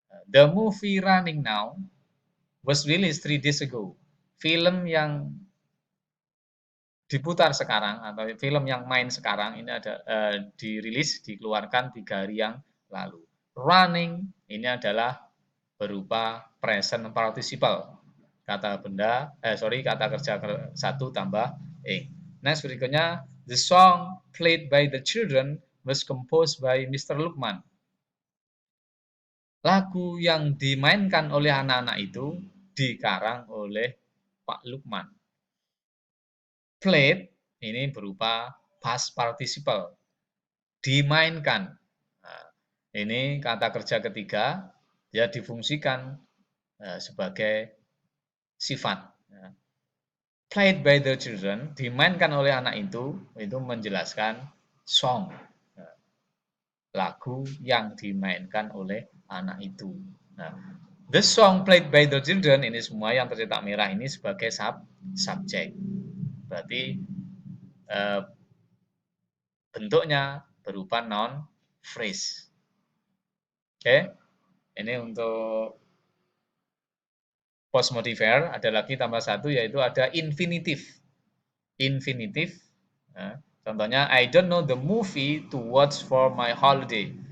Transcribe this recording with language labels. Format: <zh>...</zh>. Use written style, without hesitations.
<en>The movie running now was released 3 days ago.</en> <id>Film yang diputar sekarang atau film yang main sekarang ini ada dirilis, dikeluarkan 3 hari yang lalu. Running ini adalah berupa present participle. Kata kerja 1 tambah ing.</id> <en>Next berikutnya, the song played by the children was composed by Mr. Lukman.</en> <id>Lagu yang dimainkan oleh anak-anak itu dikarang oleh Pak Lukman. Played ini berupa past participle. Dimainkan. Nah, ini kata kerja ketiga, dia difungsikan sebagai sifat.</id> <en>Played by the children,</en> <id>dimainkan oleh anak itu menjelaskan song. Lagu yang dimainkan oleh anak itu. Nah,</id> <en>the song played by the children</en> <id>ini semua yang tercetak merah ini sebagai subjek. Berarti bentuknya berupa noun phrase. Oke, ini untuk post modifier ada lagi tambah 1 yaitu ada infinitive.</id> <en>Infinitive, contohnya I don't know the movie to watch for my holiday.</en>